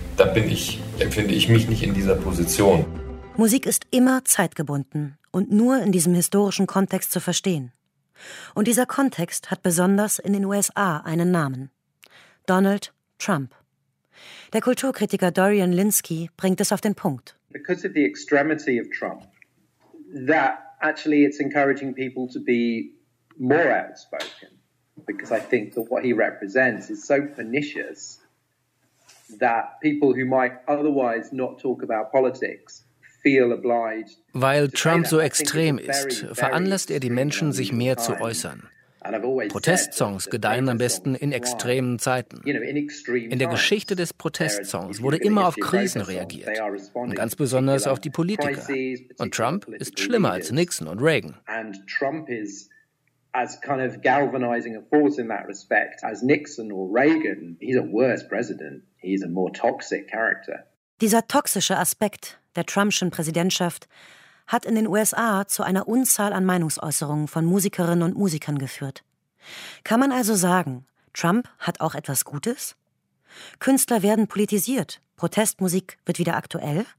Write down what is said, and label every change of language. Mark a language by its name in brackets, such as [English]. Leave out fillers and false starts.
[German] Da empfinde ich mich nicht in dieser Position. Musik ist immer zeitgebunden und nur in diesem historischen Kontext zu verstehen. Und dieser Kontext hat besonders in den USA einen Namen. Donald Trump. Der Kulturkritiker Dorian Linsky bringt es auf den Punkt. [English] Because of the extremity of Trump, that actually it's encouraging people to be more outspoken. Because I think that what he represents is so pernicious that people who might otherwise not talk about politics feel obliged. [German] Weil Trump so extrem ist, veranlasst er die Menschen, sich mehr zu äußern. Protestsongs gedeihen am besten in extremen Zeiten. In der Geschichte des Protestsongs wurde immer auf Krisen reagiert, und ganz besonders auf die Politiker. Und Trump ist schlimmer als Nixon und Reagan. [English] And Trump is as kind of galvanizing a force in that respect as Nixon or Reagan. He's a worse president. He's a more toxic character. [German] Dieser toxische Aspekt der Trumpschen Präsidentschaft hat in den USA zu einer Unzahl an Meinungsäußerungen von Musikerinnen und Musikern geführt. Kann man also sagen, Trump hat auch etwas Gutes? Künstler werden politisiert, Protestmusik wird wieder aktuell?